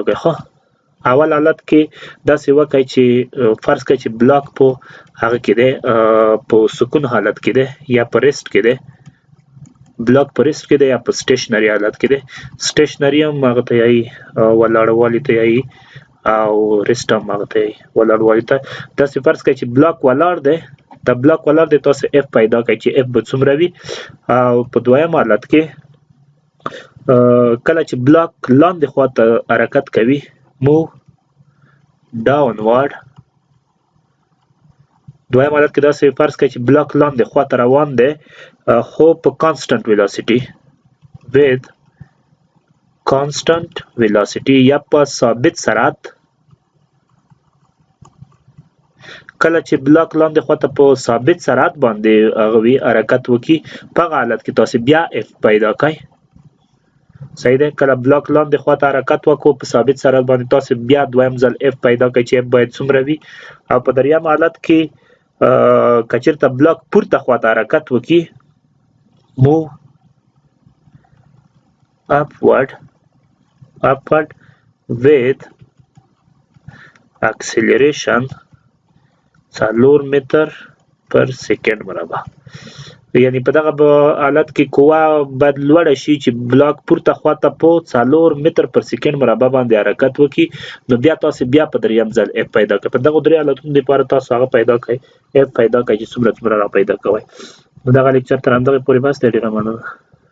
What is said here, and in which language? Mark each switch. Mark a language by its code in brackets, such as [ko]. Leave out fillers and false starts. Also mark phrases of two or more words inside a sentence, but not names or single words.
[ps] کړئ ښه اول حالت کې داسې وکړئ چې فرض کړئ چې بلاک په هغه کې دی په سکون حالت کې دی یا په ریسټ کې دی بلاک په ریسټ کې دی یا په سټیشنري حالت کې دی سټیشنري هم هغه ته یایي ولاړوالي ته یایي او ریسټ هم هغه ته یایي ولاړوالي ته داسې فرض کړئ چې بلاک ولاړ دی دا بلاک ولاړ دی تاسو اف پیدا کړئ چې اف به څومره وي او په دویم حالت کې کله چې بلاک لاندې خواته حرکت کوي [en] move downward [ps] دویم حالت کې داسې فرض کړئ چې بلاک لاندې خواته روان دی خو په [en] constant velocity with constant velocity [ps] یا په ثابت سرعت کله چې بلاک لاندې خواته په ثابت سرعت باندې هغه وي حرکت وکړي په هغه حالت کې تاسو بیا اف پیدا کړئ صحیح ده کله بلاک لاندې خواته حرکت وکړو په ثابت سرعت باندې تاسو بیا دویم ځل اف پیدا کړئ چې اف باید څومره وي او په دریم حالت کې که چېرته بلاک پورته خواته حرکت وکړي move [en] upward with acceleration [ps] 4 متر پر سیکنډ مربع یعنی په دغه حالت کې قوه باید لوړه شي چې بلاک پورته خواته په 4 متر پر سیکنډ مربع باندې حرکت وکړي نو بیا تاسو بیا په دریم ځل اف پیدا کړئ په دغه درې حالتونو لپاره تاسو هغه پیدا کړئ اف پیدا کړئ چې څومره را پیدا کوئ نو دغه لیکچر تر همدغې پورې بس دی ډېره مننه